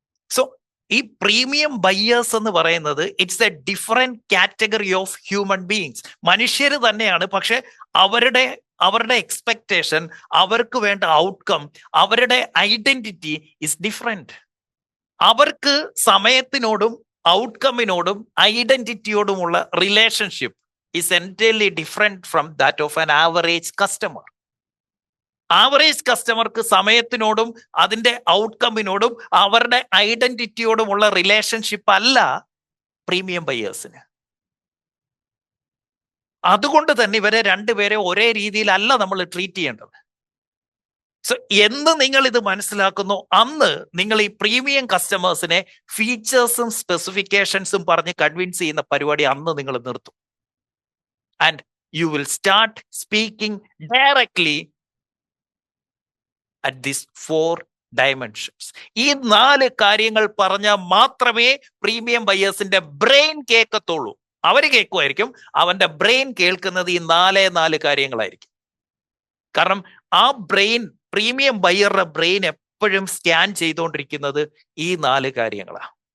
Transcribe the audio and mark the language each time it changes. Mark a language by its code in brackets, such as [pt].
[en] so [ml] ഈ premium buyers എന്ന് പറയുന്നത് [en] It's a different category of human beings. [ml] മനുഷ്യർ തന്നെയാണ്, പക്ഷെ അവരുടെ എക്സ്പെക്ടേഷൻ, അവർക്ക് വേണ്ട ഔട്ട്കം, അവരുടെ ഐഡന്റിറ്റി [en] Is different. [ml] അവർക്ക് സമയത്തിനോടും ഔട്ട്കമ്മിനോടും ഐഡന്റിറ്റിയോടുമുള്ള relationship [en] is entirely different from that of an average customer. [ml] Average കസ്റ്റമർക്ക് സമയത്തിനോടും അതിന്റെ ഔട്ട്കമ്മിനോടും അവരുടെ ഐഡന്റിറ്റിയോടുമുള്ള റിലേഷൻഷിപ്പ് അല്ല പ്രീമിയം ബയേഴ്സിന്. അതുകൊണ്ട് തന്നെ ഇവരെ രണ്ടുപേരെ ഒരേ രീതിയിലല്ല നമ്മൾ ട്രീറ്റ് ചെയ്യേണ്ടത്. സോ എന്ന് നിങ്ങൾ ഇത് മനസ്സിലാക്കുന്നു, അന്ന് നിങ്ങൾ ഈ പ്രീമിയം കസ്റ്റമേഴ്സിനെ ഫീച്ചേഴ്സും സ്പെസിഫിക്കേഷൻസും പറഞ്ഞ് കൺവിൻസ് ചെയ്യുന്ന പരിപാടി അന്ന് നിങ്ങൾ നിർത്തും. [en] and you will start speaking directly at these 4 dimensions. [ml] ഈ 4 കാര്യങ്ങൾ പറഞ്ഞാൽ മാത്രമേ പ്രീമിയം ബയേഴ്സിന്റെ ബ്രെയിൻ കേൾക്കത്തുള്ളൂ. അവര് കേൾക്കുമായിരിക്കും, അവന്റെ ബ്രെയിൻ കേൾക്കുന്നത് ഈ 4 കാര്യങ്ങളായിരിക്കും. കാരണം ആ ബ്രെയിൻ, പ്രീമിയം ബയറുടെ ബ്രെയിൻ എപ്പോഴും സ്കാൻ ചെയ്തുകൊണ്ടിരിക്കുന്നത് ഈ 4 കാര്യങ്ങളാണ്.